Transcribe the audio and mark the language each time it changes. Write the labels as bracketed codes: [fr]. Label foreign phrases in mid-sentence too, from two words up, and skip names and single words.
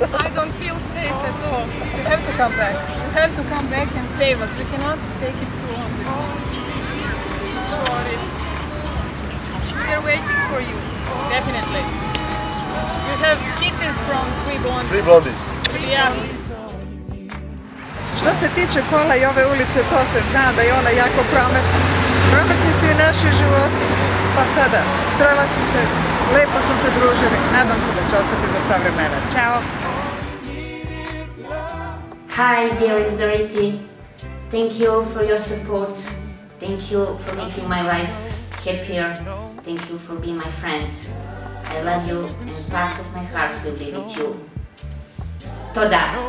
[en] I don't feel safe at all. You have to come back. You have to come back and save us. We cannot take it too long. Dorit. We are waiting for you. Definitely. You have kisses from 3 blondies. 3 blondies. Yeah. [sr] Što se tiče kola i ove ulice, to se zna da je ona jako prometna. Prometni su i naši životi. Pa sada, srela sam te, lepo smo se družili. Nadam se da će ostati za sva vremena. Ćao! [en] Hi, dearest Dorit. Thank you for your support. Thank you for making my life happier. Thank you for being my friend. I love you and part of my heart will be with you. Toda!